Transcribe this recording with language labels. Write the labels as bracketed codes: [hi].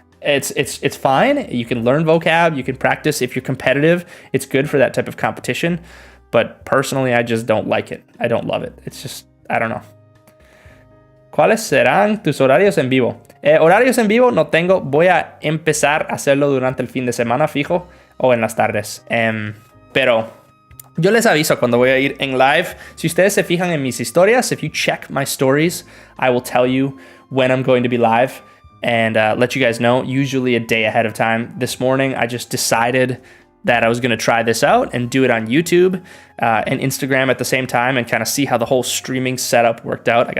[en] It's fine. You can learn vocab, you can practice. If you're competitive, it's good for that type of competition. But personally, I just don't like it. I don't love it. It's just, I don't know. [es] ¿Cuáles serán tus horarios en vivo? Horarios en vivo no tengo. Voy a empezar a hacerlo durante el fin de semana fijo o en las tardes. Pero yo les aviso cuando voy a ir en live. Si ustedes se fijan en mis historias, [en] if you check my stories, I will tell you when I'm going to be live and let you guys know, usually a day ahead of time. This morning, I just decided that I was going to try this out and do it on YouTube and Instagram at the same time and kind of see how the whole streaming setup worked out.